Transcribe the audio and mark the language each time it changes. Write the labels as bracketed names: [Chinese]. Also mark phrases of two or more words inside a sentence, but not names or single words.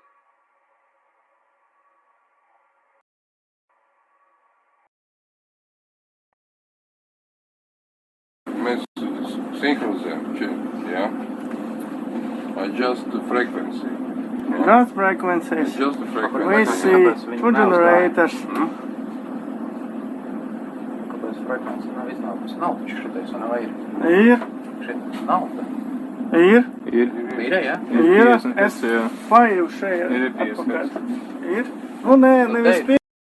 [Latvian] Mēs synchronizējam, yeah? [English] Adjust the frequency. Adjust frequencies. Adjust the frequency. We see 2 generators. [Latvian] Kāpēc frekvences nav iznākusi? Nav taču šitais, un vai ir? Ir. Šitais nav. Ir. Ir, ja? Ir. S5 šeit. Ir 50. Ir. Nu nē, nevis 5.